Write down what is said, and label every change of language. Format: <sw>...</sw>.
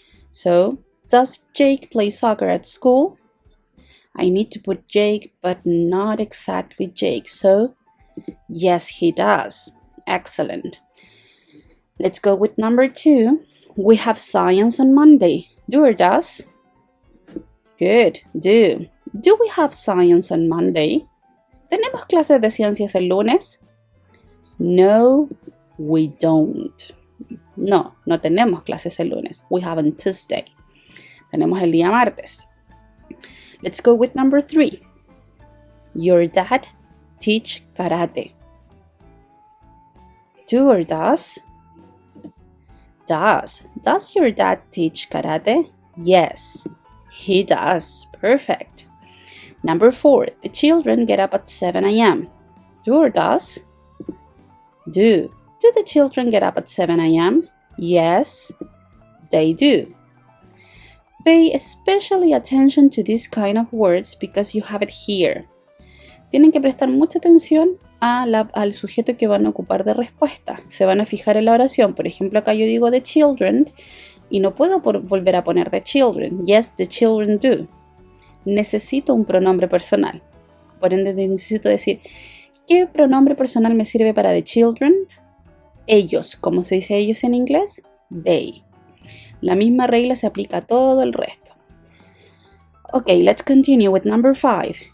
<en>So, does Jake play soccer at school? I need to put Jake, but not exactly Jake. So, yes, he does. Excellent. Let's go with number 2. We have science on Monday. Do or does? Good, do. Do we have science on Monday?</en> <es>¿Tenemos clases de ciencias el lunes?</es> <en>No, we don't.</en> <es>No tenemos clases el lunes.</es> <en>We have on Tuesday.</en> <es>Tenemos el día martes.</es> <en>Let's go with number 3. Your dad teach karate. Do or does? Does. Does your dad teach karate? Yes, he does. Perfect. Number 4. The children get up at 7 a.m. Do or does? Do. Do the children get up at 7 a.m.? Yes, they do. Pay especially attention to this kind of words because you have it here.</en> <es>Tienen que prestar mucha atención al sujeto que van a ocupar de respuesta. Se van a fijar en la oración. Por ejemplo, acá yo digo</es> <en>the children</en> <es>y no puedo volver a poner the children.</es> <en>Yes, the children do.</en> <es>Necesito un pronombre personal. Por ende, necesito decir, ¿qué pronombre personal me sirve para</es> <en>the children?</en> <es>Ellos. ¿Cómo se dice ellos en inglés? They. La misma regla se aplica a todo el resto.</es> <en>Okay, let's continue with number 5.</en>